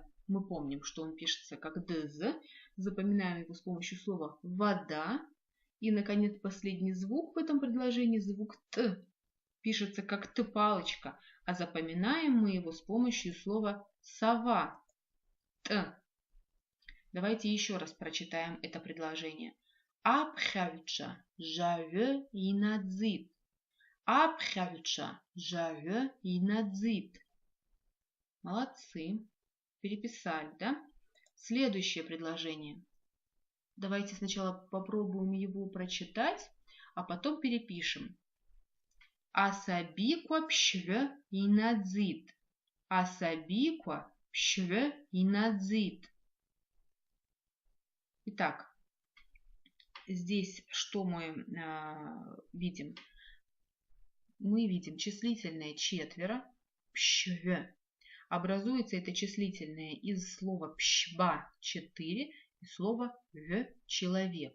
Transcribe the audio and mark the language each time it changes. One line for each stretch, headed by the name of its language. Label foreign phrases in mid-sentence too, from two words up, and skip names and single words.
Russian: Мы помним, что он пишется как «дз». Запоминаем его с помощью слова «вода». И, наконец, последний звук в этом предложении, звук «т». Пишется как «т» палочка, а запоминаем мы его с помощью слова «сова». «Т». Давайте еще раз прочитаем это предложение.
Abkhazian: Абхавича жаве и надзит. Абхавича жаве и надзит.
Russian: Молодцы. Переписали, да? Следующее предложение. Давайте сначала попробуем его прочитать, а потом перепишем.
Abkhazian: Асабиква пшве и надзит. Асабиква пшве и надзит.
Russian: Итак, здесь что мы видим? Мы видим числительное 4, пшве. Образуется это числительное из слова пшба 4 и слово в человек.